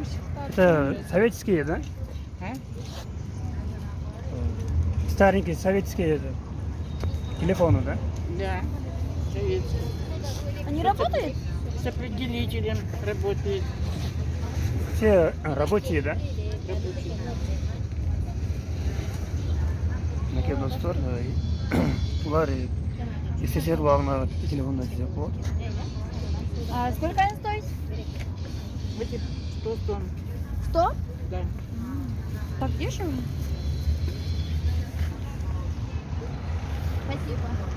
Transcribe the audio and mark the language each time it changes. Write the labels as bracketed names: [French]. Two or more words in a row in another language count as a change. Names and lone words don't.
[Russian] Это советские, да? Старенькие советские телефоны, да? Да, советский. Они работают? С определителем работает. Все рабочие, да? Рабочий. [Kyrgyz] Мынакей достор, булар СССР убагындагы телефондар деп болот. [Russian] А сколько они стоят? Эти 100 тонн. 100? Да. Так дешево? Спасибо.